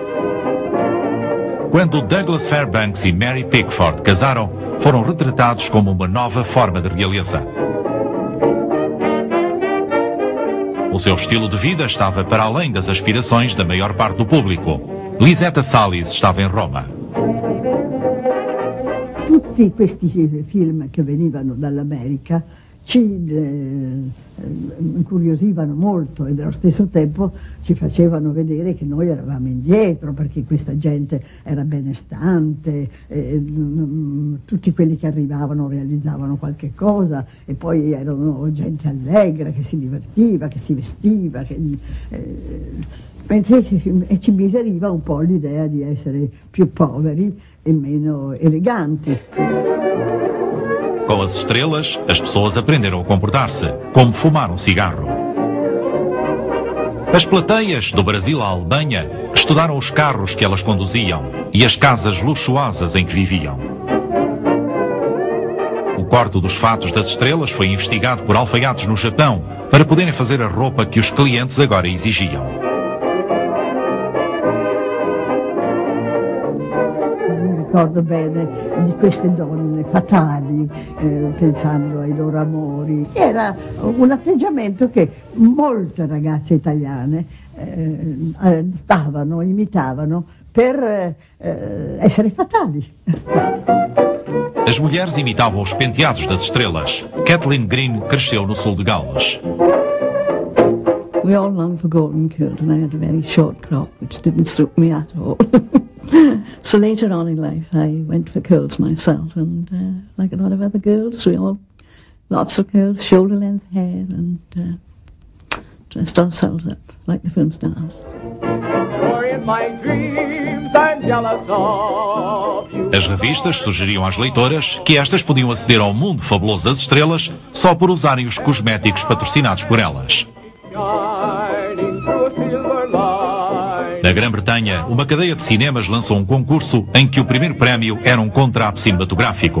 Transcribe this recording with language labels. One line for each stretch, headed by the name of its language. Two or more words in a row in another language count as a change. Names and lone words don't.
Portuguese: Quando Douglas Fairbanks e Mary Pickford casaram, foram retratados como uma nova forma de realeza. O seu estilo de vida estava para além das aspirações da maior parte do público. Lisetta Salis estava em Roma.
Italian: Tutti questi film che venivano dall'America ci incuriosivano molto e nello stesso tempo ci facevano vedere che noi eravamo indietro, perché questa gente era benestante, tutti quelli che arrivavano realizzavano qualche cosa e poi erano gente allegra che si divertiva, che si vestiva, mentre ci miseriva un po' l'idea di essere più poveri e meno eleganti.
Portuguese: Com as estrelas, as pessoas aprenderam a comportar-se, como fumar um cigarro. As plateias, do Brasil à Alemanha, estudaram os carros que elas conduziam e as casas luxuosas em que viviam. O corte dos fatos das estrelas foi investigado por alfaiates no Japão para poderem fazer a roupa que os clientes agora exigiam.
Italian: Ricordo bene di queste donne fatali, pensando ai loro amori. Era un atteggiamento che molte ragazze italiane imitavano per essere fatali.
Portuguese: As mulheres imitavam os penteados das estrelas. Kathleen Green cresceu no sul de Gales.
English: We all longed for golden curls and I had a very short crop which didn't suit me at all. So later on in life I went for curls myself and like a lot of other girls we all lots of girls, shoulder-length hair, and dressed ourselves up like the film stars.
Portuguese: As revistas sugeriam às leitoras que estas podiam aceder ao mundo fabuloso das estrelas só por usarem os cosméticos patrocinados por elas. Na Grã-Bretanha, uma cadeia de cinemas lançou um concurso em que o primeiro prémio era um contrato cinematográfico.